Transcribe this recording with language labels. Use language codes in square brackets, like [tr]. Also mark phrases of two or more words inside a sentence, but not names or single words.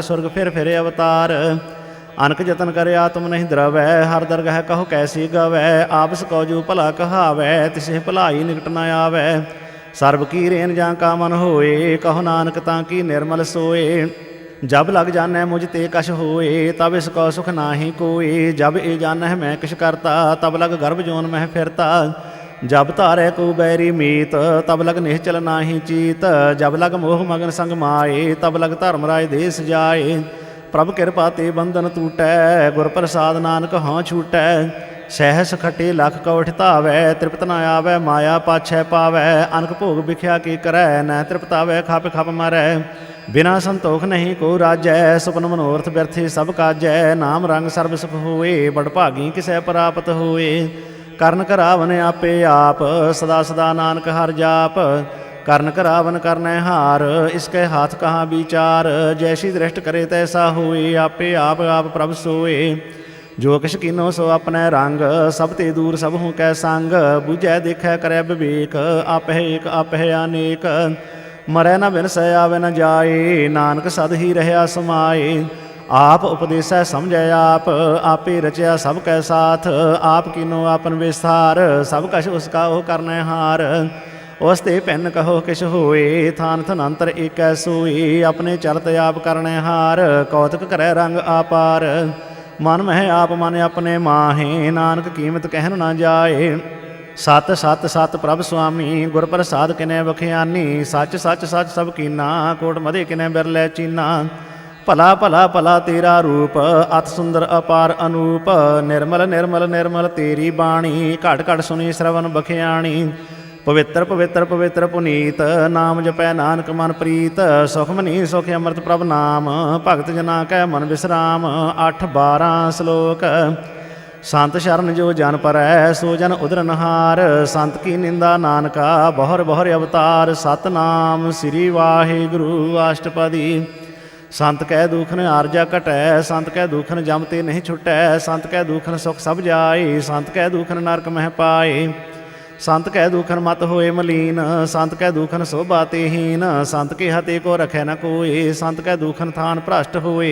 [pa] ਸੁਰਗ ਫਿਰ ਫਿਰੇ ਅਵਤਾਰ ਅਨਕ ਯਤਨ ਕਰੇ ਆਤਮ ਨਹੀਂ ਦਰਵੈ ਹਰ ਦਰਗਹਿ ਕਹੋ ਕੈਸੀ ਗਵੈ ਆਪਸ ਕਉ ਜੋ ਭਲਾ ਕਹਾਵੈ ਤਿਸੇ ਭਲਾਈ ਨਿਕਟ ਨ ਆਵੈ ਸਰਬ ਕੀ ਰੇਨ ਜਾਂ ਕਾ ਮਨ ਹੋਏ ਕਹੋ ਨਾਨਕ ਤਾਂ ਕੀ ਨਿਰਮਲ ਸੋਏ ਜਬ ਲਗ ਜਾਣੈ ਮੁਝ ਤੇ ਕਛ ਹੋਏ ਤਬ ਇਸ ਕੋ ਸੁਖ ਨਾਹੀ ਕੋਏ ਜਬ ਇਹ ਜਾਣੈ ਮੈਂ ਕਿਛ ਕਰਤਾ ਤਬ ਲਗ ਗਰਭ ਜੋਨ ਮਹਿ ਫਿਰਤਾ ਜਬ ਤਾਰੇ ਕੋ ਬੈਰੀ ਮੀਤ ਤਬ ਲਗ ਨਿਸ਼ਚਲ ਨਾਹੀ ਚੀਤ। ਜਬ ਲਗ ਮੋਹ ਮਗਨ ਸੰਗ ਮਾਏ ਤਬ ਲਗ ਧਰਮਰਾਜ ਦੇਸ਼ ਜਾਏ। ਪ੍ਰਭ ਕ੍ਰਿਪਾ ਤੇ ਬੰਧਨ ਟੂਟੈ ਗੁਰ ਪ੍ਰਸਾਦ ਨਾਨਕ ਹਾਂ ਛੂਟੈ। ਸਹਸ ਖਟੇ ਲਖ ਕੌਠ ਧਾਵੈ ਤ੍ਰਿਪਤ ਨ ਆਵੈ ਮਾਇਆ ਪਾਛੈ ਪਾਵੈ। ਅਨਕ ਭੋਗ ਬਿਖਿਆ ਕੀ ਕਰੈ ਨ ਤ੍ਰਿਪਤਾਵੈ ਖਪ ਖਪ ਮਰੈ। ਬਿਨਾ ਸੰਤੋਖ ਨਹੀਂ ਕੋ ਰਾਜੈ ਸੁਪਨ ਮਨੋਰਥ ਵਿਅਰਥੇ ਸਬ ਕਾਜੈ। ਨਾਮ ਰੰਗ ਸਰਬ ਸੁਖ ਹੋਏ ਬਡ ਭਾਗੀ ਕਿਸੈ ਪ੍ਰਾਪਤ ਹੋਏ। ਕਰਨ ਕਰਾਵਨ ਆਪੇ ਆਪ ਸਦਾ ਸਦਾ ਨਾਨਕ ਹਰ ਜਾਪ। ਕਰਨ ਕਰਾਵਨ ਕਰਨੈ ਹਾਰ ਇਸਕੇ ਹੱਥ ਕਹਾਂ ਵਿਚਾਰ। ਜੈਸੀ ਦ੍ਰਿਸ਼ਟ ਕਰੇ ਤੈਸਾ ਹੋਏ ਆਪੇ ਆਪ ਆਪ ਪ੍ਰਭ ਸੋਏ। ਜੋ ਕਿਛ ਕੀਨੋ ਸੋ ਆਪਣੇ ਰੰਗ ਸਭ ਤੇ ਦੂਰ ਸਭ ਹੂੰ ਕੈ ਸੰਗ। ਬੁਝੈ ਦੇਖੈ ਕਰੈ ਵਿਵੇਕ ਆਪਹਿ ਏਕ ਆਪਹਿ ਅਨੇਕ। ਮਰੈ ਨ ਬਿਨਸੈ ਆਵੈ ਨ ਜਾਏ ਨਾਨਕ ਸਦ ਹੀ ਰਹਿਆ ਸਮਾਏ। ਆਪ ਉਪਦੇਸੈ ਸਮਝੈ ਆਪ ਆਪੇ ਰਚਿਆ ਸਬ ਕੈ ਸਾਥ। ਆਪ ਕੀਨੋ ਆਪਨ ਵਿਸਤਾਰ ਸਬ ਕਛ ਉਸਕਾ ਓ ਕਰਨੈ ਹਾਰ। ਉਸ ਤੇ ਭਿੰਨ ਕਹੋ ਕਿਛ ਹੋਏ ਥਾਨ ਥਨੰਤਰ ਏਕੈ ਸੋਏ। ਅਪਨੇ ਚਲਤ ਆਪ ਕਰਨੈ ਹਾਰ ਕੌਤਕ ਕਰੈ ਰੰਗ ਆਪਾਰ। ਮਨ ਮਹ ਆਪ ਮਨ ਅਪਨੇ ਮਾਹੇ ਨਾਨਕ ਕੀਮਤ ਕਹਨ ਨ ਜਾਏ। ਸਤ ਸਤ ਸਤ ਪ੍ਰਭ ਸੁਆਮੀ ਗੁਰ ਪ੍ਰਸਾਦ ਕਿਨੈ ਬਖਿਆਨੀ। ਸਚ ਸਚ ਸਚ ਸਬ ਕੀਨਾ ਕੋਟ ਮਧੇ ਕਿਨੈ ਬਿਰਲੈ ਚੀਨਾ। ਭਲਾ ਭਲਾ ਭਲਾ ਤੇਰਾ ਰੂਪ ਅਤ ਸੁੰਦਰ ਅਪਾਰ ਅਨੂਪ। ਨਿਰਮਲ ਨਿਰਮਲ ਨਿਰਮਲ ਤੇਰੀ ਬਾਣੀ ਘਟ ਘਟ ਸੁਨੀ ਸ੍ਰਵਣ ਬਖਿਆਣੀ। ਪਵਿੱਤਰ ਪਵਿੱਤਰ ਪਵਿੱਤਰ ਪੁਨੀਤ ਨਾਮ ਜਪੈ ਨਾਨਕ ਮਨ ਪ੍ਰੀਤ। ਸੁਖਮਨੀ ਸੁਖ ਅੰਮ੍ਰਿਤ ਪ੍ਰਭ ਨਾਮ ਭਗਤ ਜਨਾ ਕੈ ਮਨ ਵਿਸ਼ਰਾਮ। 8-12 श्लोक। ਸੰਤ ਸ਼ਰਣ ਜੋ ਜਨ ਪਰੈ ਸੋ ਜਨ ਉਦਰਨਹਾਰ। ਸੰਤ ਕੀ ਨਿੰਦਾ ਨਾਨਕਾ ਬਹੁਰ ਬਹੁਰ ਅਵਤਾਰ। ਸਤਿਨਾਮ ਸ੍ਰੀ ਵਾਹਿਗੁਰੂ ਅਸ਼ਟਪਦੀ। ਸੰਤ ਕੈ ਦੁਖਨ ਆਰਜਾ ਘਟੈ ਸੰਤ ਕੈ ਦੁਖਨ ਜਮ ਤੇ ਨਹੀਂ ਛੁਟੈ। ਸੰਤ ਕੈ ਦੁਖਨ ਸੁਖ ਸਬ ਜਾਏ ਸੰਤ ਕੈ ਦੁਖਨ ਨਰਕ ਮਹ ਪਾਏ। ਸੰਤ ਕੈ ਦੁਖਨ ਮਤ ਹੋਏ ਮਲੀਨ ਸੰਤ ਕੈ ਦੁਖਨ ਸ਼ੋਭਾ ਤੇ ਹੀਨ। ਸੰਤ ਕੇ ਹਤੇ ਕੋ ਰਖੈ ਨ ਕੋਇ ਸੰਤ ਕੈ ਦੁਖਨ ਥਾਨ ਭ੍ਰਸ਼ਟ ਹੋਏ।